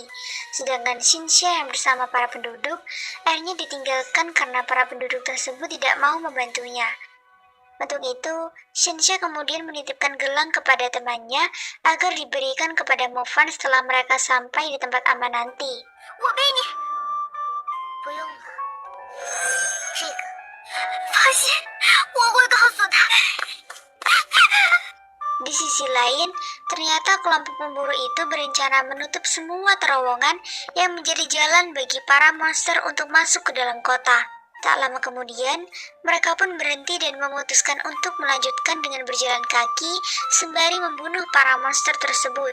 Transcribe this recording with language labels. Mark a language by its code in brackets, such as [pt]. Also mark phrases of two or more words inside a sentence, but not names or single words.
[id] Sedangkan Xinxia yang bersama para penduduk akhirnya ditinggalkan karena para penduduk tersebut tidak mau membantunya. Untuk itu, Xinxia kemudian menitipkan gelang kepada temannya agar diberikan kepada Mofan setelah mereka sampai di tempat aman nanti. [zh] 我背你。不用了，这个放心，我会告诉他。 [id] Di sisi lain, ternyata kelompok pemburu itu berencana menutup semua terowongan yang menjadi jalan bagi para monster untuk masuk ke dalam kota. Tak lama kemudian, mereka pun berhenti dan memutuskan untuk melanjutkan dengan berjalan kaki sembari membunuh para monster tersebut.